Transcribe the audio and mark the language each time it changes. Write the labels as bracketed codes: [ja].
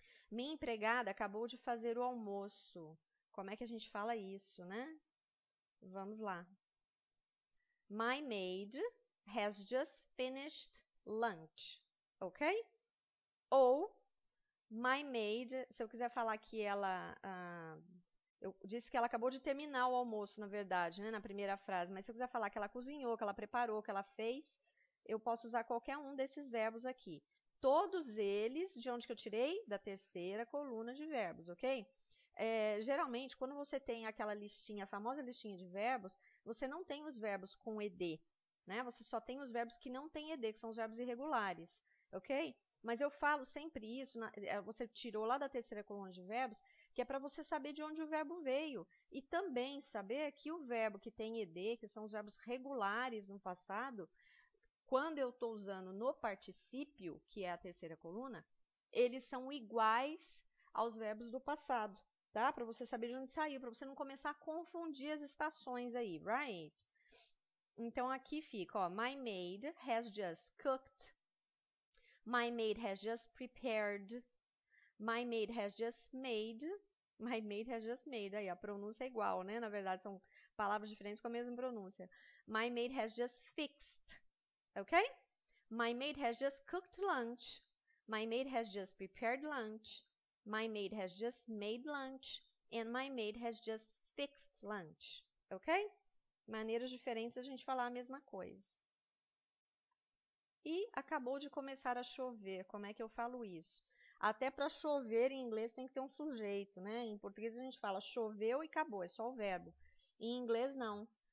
[pt] Minha empregada acabou de fazer o almoço. Como é que a gente fala isso, né? Vamos lá. [en] My maid has just finished lunch, ok? [pt] Ou [en] my maid, [pt] se eu quiser falar que ela... eu disse que ela acabou de terminar o almoço, na verdade, né, na primeira frase, mas se eu quiser falar que ela cozinhou, que ela preparou, que ela fez, eu posso usar qualquer um desses verbos aqui. Todos eles, de onde que eu tirei? Da terceira coluna de verbos, ok? Geralmente, quando você tem aquela listinha, a famosa listinha de verbos, você não tem os verbos com ed, né? Você só tem os verbos que não têm ed, que são os verbos irregulares, ok? Mas eu falo sempre isso, você tirou lá da terceira coluna de verbos, que é para você saber de onde o verbo veio. E também saber que o verbo que tem ed, que são os verbos regulares no passado, quando eu estou usando no particípio, que é a terceira coluna, eles são iguais aos verbos do passado, tá? Para você saber de onde saiu, para você não começar a confundir as estações aí, [en] right? [pt] Então aqui fica, ó, [en] my maid has just cooked. My maid has just prepared. My maid has just made. My maid has just made. [pt] Aí a pronúncia é igual, né? Na verdade, são palavras diferentes com a mesma pronúncia. [en] My maid has just fixed. Ok? My maid has just cooked lunch. My maid has just prepared lunch. My maid has just made lunch. And my maid has just fixed lunch. Ok? [pt] Maneiras diferentes de a gente falar a mesma coisa. E acabou de começar a chover. Como é que eu falo isso? Até para chover em inglês tem que ter um sujeito, né? Em português a gente fala choveu e acabou, é só o verbo. Em inglês não.